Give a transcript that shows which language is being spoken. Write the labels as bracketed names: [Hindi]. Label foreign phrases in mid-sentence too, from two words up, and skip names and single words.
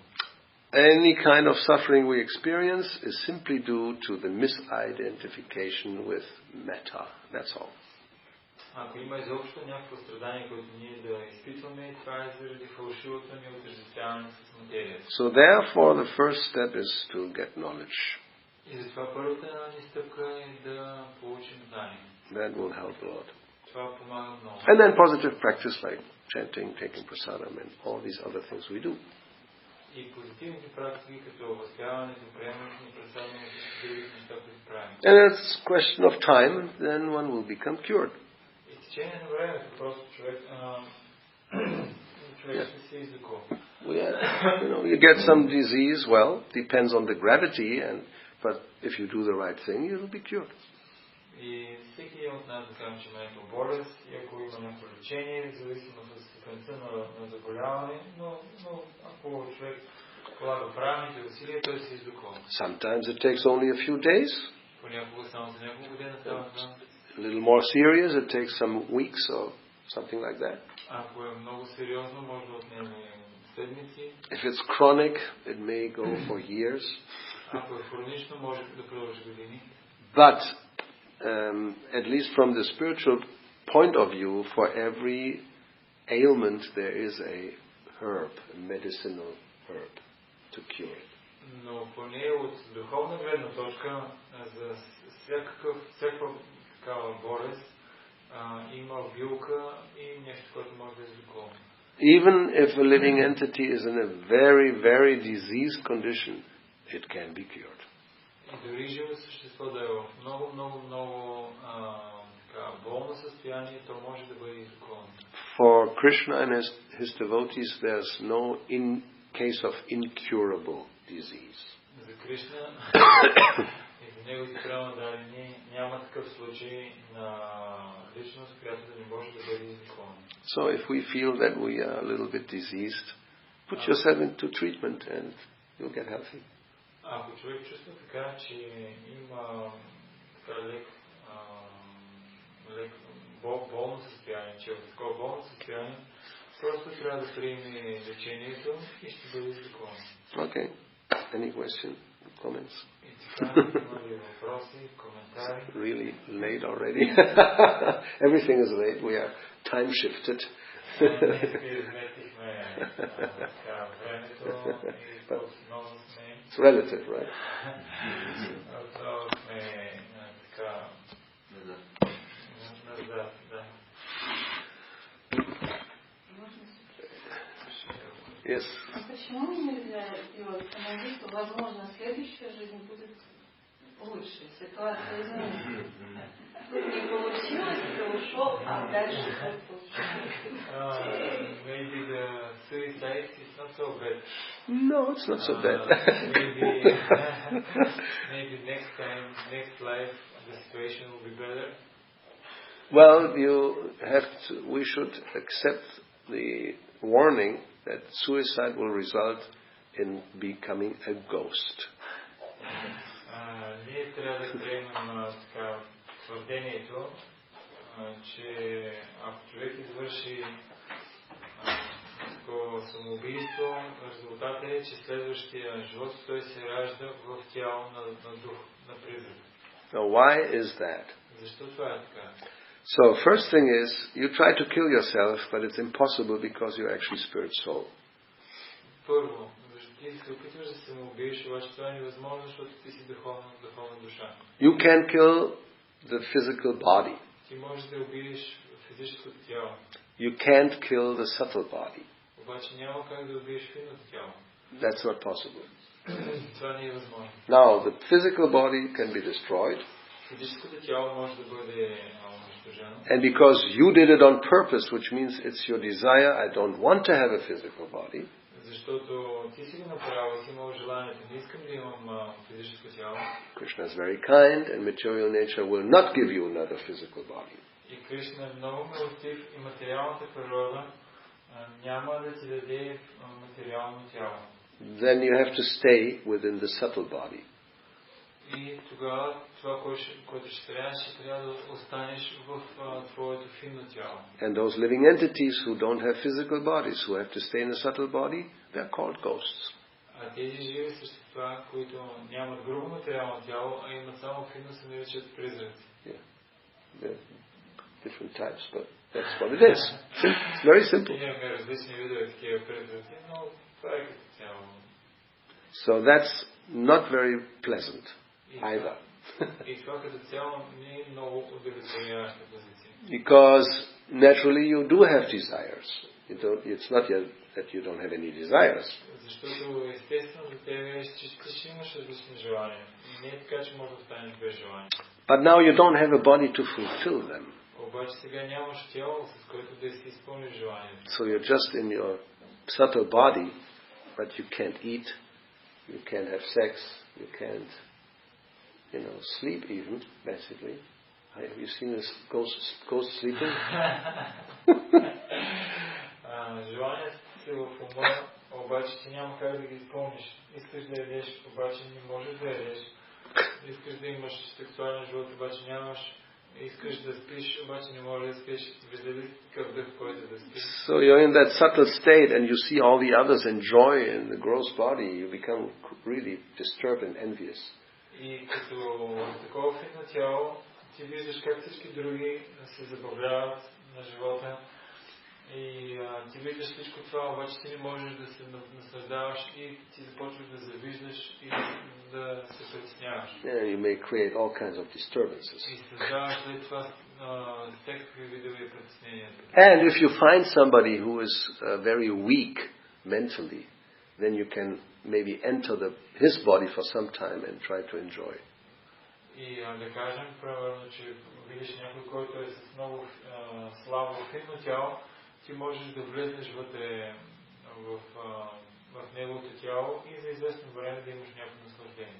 [English] Any kind of suffering we experience is simply due to the misidentification with metta. That's all. [Bulgarian] Ако има изобщо някакво страдание, което ние да изпитваме, това е заради фалшивото ни отъждествяване с материята. [English] So therefore the first step is to get knowledge. [Bulgarian] И затова първата ни стъпка е да получим знание. [English] That will help a lot. [Bulgarian] Това помага много. [English] And then positive practice like chanting, taking prasadam, and all these other things we do. [Bulgarian] И позитивните практики, като възпяването, приемането на прасадам и други неща, които правим. [English] And it's a question of time, then one will become cured. [Bulgarian] И в течение на времето просто човек ще се излекува. [English] You get some disease, well, depends on the gravity, but if you do the right thing, you'll be cured. [Bulgarian] И всеки от нас да кажем, че има някаква болест, и ако има някакво лечение, зависимо от степента на заболяване, но ако човек полага правилните усилия, той се излекува. [English] Sometimes it takes only a few days. [Bulgarian] Понякога само за няколко дена става това. [English] A little more serious, it takes some weeks or something like that. [Bulgarian] Ако е много сериозно, може да отнеме седмици. [English] If it's chronic, it may go for years. [Bulgarian] Ако е хронично, може да продължи години. [English] But at least from the spiritual point of view, for every ailment there is a herb, a medicinal herb to cure it. [Bulgarian] Но поне от духовна гледна точка, за всякаква такава болест има билка и нещо, което може да излекува. [English] Even if a living entity is in a very, very diseased condition, it can be cured. [Bulgarian] И дори живо същество да е в много болно състояние, то може да бъде излекувано. [English] For Krishna and his devotees, there's no case of incurable disease. [Bulgarian] За Кришна и за неговите преданни няма такъв случай на личност, която да не може да бъде излекувана. [English] So if we feel that we are a little bit diseased, put yourself into treatment and you'll get healthy. [Bulgarian] Ако човек чувства така, че има така лек болно състояние, че е в такова болно състояние, просто трябва да приеме лечението и ще бъде излекуван. [English] Okay. Any question? Comments? [Bulgarian] И така, има ли въпроси, коментари? [English] It's really late already. Everything is late. We are time shifted. It's relative, right? Yes. [Russian] А почему нельзя делать самоубийство? Возможно, следующая жизнь будет лучше, ситуация изменится. Тут не получилось, ты ушел, а дальше как [English] Maybe the suicide is not so bad. No, it's not so bad. Maybe next time, next life, the situation will be better. Well, we should accept the warning that suicide will result in becoming a ghost. [Bulgarian] Ние трябва да приемем твърдението, че ако човек извърши такова самоубийство, резултатът е, че следващия живот той се ражда в тяло на дух, на призрак. [English] Now, why is that? [Bulgarian] Защо това е така? [English] So, first thing is, you try to kill yourself, but it's impossible because you're actually spirit soul. [Bulgarian] Първо, ти се опитваш да се самоубиеш, обаче това е невъзможно, защото ти си духовна душа. [English] You can kill the physical body. [Bulgarian] Ти можеш да убиеш физическото тяло. [English] You can't kill the subtle body. [Bulgarian] Обаче няма как да убиеш финното тяло. [English] That's not possible. [Bulgarian] Това не е възможно. [English] Now, the physical body can be destroyed. [Bulgarian] Физическото тяло може да бъде унищожено. [English] And because you did it on purpose, which means it's your desire, I don't want to have a physical body. [Bulgarian] Защото ти си го направил и си имал желанието, не искам да имам физическо тяло. [English] Krishna is very kind and material nature will not give you another physical body. [Bulgarian] И Кришна е много милостив и материалната природа няма да ти даде материално тяло. [English] Then you have to stay within the subtle body. [Bulgarian] И тогава това, което ще трябва да останеш в твоето финно тяло. [English] And those living entities who don't have physical bodies, who have to stay in a subtle body, they're called ghosts. [Bulgarian] А тези живи същества, които нямат грубо материално тяло, а имат само финно, се наричат призраци. [English] Yeah. They're different types, but that's what it is. It's very simple. [Bulgarian] Имаме различни видове такива призраци, но това е като цяло. [English] So that's not very pleasant either. [Bulgarian] И това като цяло не е много удовлетворяваща позиция. [English] Because naturally you do have desires. It's not yet that you don't have any desires. [Bulgarian] Защото естествено за тебе че ще имаш различни желания. И не е така, че може да останеш без желания. [English] But now you don't have a body to fulfill them. [Bulgarian] Обаче сега нямаш тяло, с което да си изпълниш желанието. [English] So you're just in your subtle body, but you can't eat, you can't have sex, you can't, sleep even, basically. Have you seen this ghost sleeping? [Bulgarian] Желанията си в ума, обаче ти няма как да ги изпълниш. Искаш да ядеш, обаче не можеш да ядеш. Искаш да имаш сексуален живот, обаче нямаш. Искаш да спиш, обаче не можеш да спиш. Виждали такъв дъх, който да спиш. [English] So you're in that subtle state and you see all the others enjoy in the gross body, you become really disturbed and envious. [Bulgarian] И като в такова фитно тяло, ти виждаш как всички други се забавляват на живота. И ти виждаш всичко това, обаче ти не можеш да се наслаждаваш и ти започваш да завиждаш и да се притесняваш. [English] Yeah, you may create all kinds of disturbances. [Bulgarian] И създаваш след това всякакви видове притеснения. [English] And if you find somebody who is very weak mentally, then you can maybe enter his body for some time and try to enjoy. [Bulgarian] И да кажем, примерно, че видиш някой, който е с много слабо финно тяло, ти можеш да влезеш вътре в неговото тяло и за известно време да имаш някакво наслаждение.